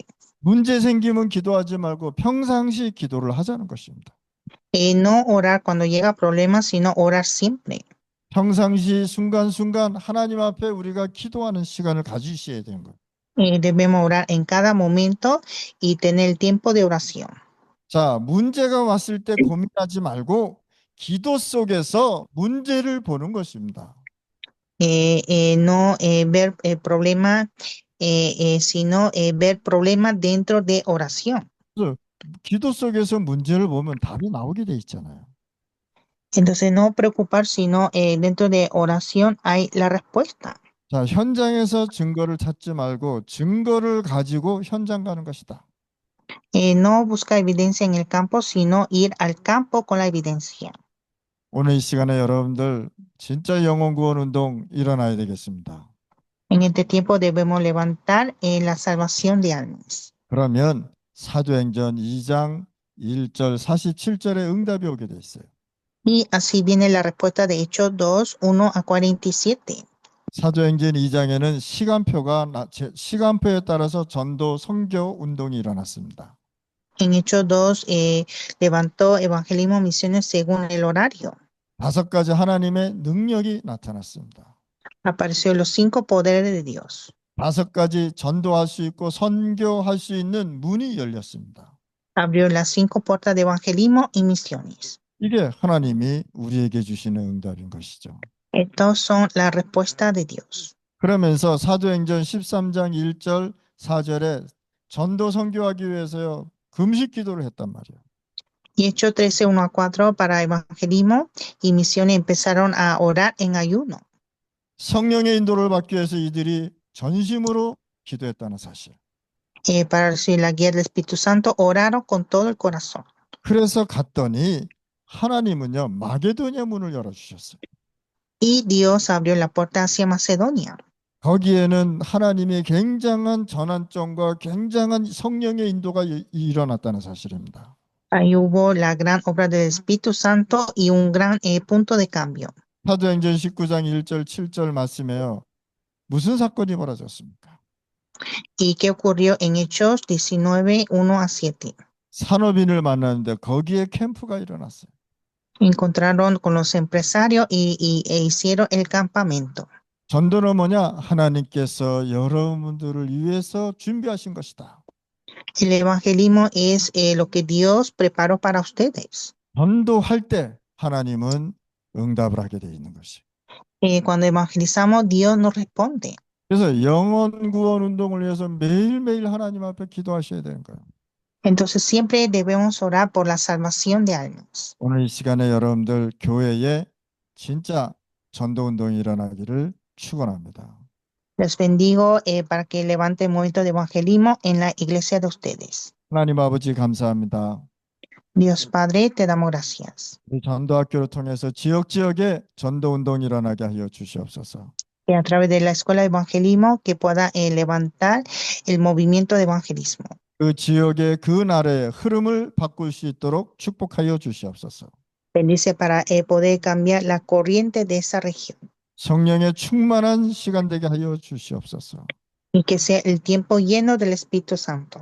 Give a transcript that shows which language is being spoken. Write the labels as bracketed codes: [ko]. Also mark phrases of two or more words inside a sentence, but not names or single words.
[ko] 문제 생기면 기도하지 말고 평상시 기도를 하자는 것입니다. [es] No orar cuando llega problemas, sino orar siempre. [ko] 평상시 순간순간 하나님 앞에 우리가 기도하는 시간을 가지셔야 되는 거예요. [es] Debemos orar en cada momento y tener el tiempo de oración. [ko] 자, 문제가 왔을 때 고민하지 말고 기도 속에서 문제를 보는 것입니다. [es] No ver el problema, sino ver problemas dentro de oración. [ko] 그래서 기도 속에서 문제를 보면 답이 나오게 돼 있잖아요. [es] Entonces, no preocupar, sino dentro de oración hay la respuesta. [ko] 자, 현장에서 증거를 찾지 말고 증거를 가지고 현장 가는 것이다. [es] No buscar evidencia en el campo, sino ir al campo con la evidencia. [ko] 오늘 이 시간에 여러분들 진짜 영혼 구원 운동 일어나야 되겠습니다. [es] En este tiempo debemos levantar la salvación de almas. [ko] 그러면 사도행전 2장 1절 47절에 응답이 오게 돼 있어요. [es] Y así viene la respuesta de Hechos 2, 1 a 47. [ko] 사도행전 2장에는 시간표에 따라서 전도 선교 운동이 일어났습니다. [es] En Hechos 2 levantó evangelismo misiones según el horario. [ko] 5가지 하나님의 능력이 나타났습니다. [es] Apareció los 5 poderes de Dios. [ko] 5가지 전도할 수 있고 선교할 수 있는 문이 열렸습니다. [es] Abrió las 5 puertas de evangelismo y misiones. [ko] 이게 하나님이 우리에게 주시는 응답인 것이죠. [es] Estos son la respuesta de Dios. [ko] 그러면서 사도행전 13장 1절 4절에 전도 선교하기 위해서요 금식 기도를 했단 말이에요. [es] Y Hechos 13, 1 a 4 para evangelismo y misiones empezaron a orar en ayuno. [ko] 성령의 인도를 받기 위해서 이들이 전심으로 기도했다는 사실. [es] Para recibir la guía del Espíritu Santo, oraron con todo el corazón. [ko] 그래서 갔더니 하나님은요 마게도냐 문을 열어주셨어요. [es] Y Dios abrió la puerta hacia Macedonia. [ko] 거기에는 하나님의 굉장한 전환점과 굉장한 성령의 인도가 일어났다는 사실입니다. [es] Ahí hubo la gran obra del Espíritu Santo y un gran punto de cambio. [ko] 사도행전 19장 1절 7절 말씀에요. 무슨 사건이 벌어졌습니까? [es] ¿Y qué ocurrió en Hechos 19, 1 a 7? [ko] 산업인을 만났는데 거기에 캠프가 일어났어요. [es] Encontraron con los empresarios e hicieron el campamento. [ko] 전도는 뭐냐? 하나님께서 여러분들을 위해서 준비하신 것이다. [es] El evangelismo es lo que Dios preparó para ustedes. [ko] 전도할 때 하나님은 응답을 하게 돼 있는 것이. [es] Cuando evangelizamos, Dios nos responde. [ko] 그래서 영혼 구원 운동을 위해서 매일매일 하나님 앞에 기도하셔야 되는 거예요. [es] Entonces siempre debemos orar por la salvación de almas. [ko] 오늘 이 시간에 여러분들 교회에 진짜 전도 운동이 일어나기를 축원합니다. [es] Les bendigo para que levante el movimiento de evangelismo en la iglesia de ustedes. [ko] 하나님 아버지 감사합니다. [es] Dios Padre, te damos gracias. [ko] 우리 전도학교를 통해서 지역에 전도 운동이 일어나게 하여 주시옵소서. [es] Que a través de la escuela de evangelismo que pueda levantar el movimiento de evangelismo. [ko] 그 지역의 그 나라의 흐름을 바꿀 수 있도록 축복하여 주시옵소서. [es] Bendice para poder cambiar la corriente de esa región. [ko] 성령의 충만한 시간 되게 하여 주시옵소서. [es] Y que sea el tiempo lleno del Espíritu Santo.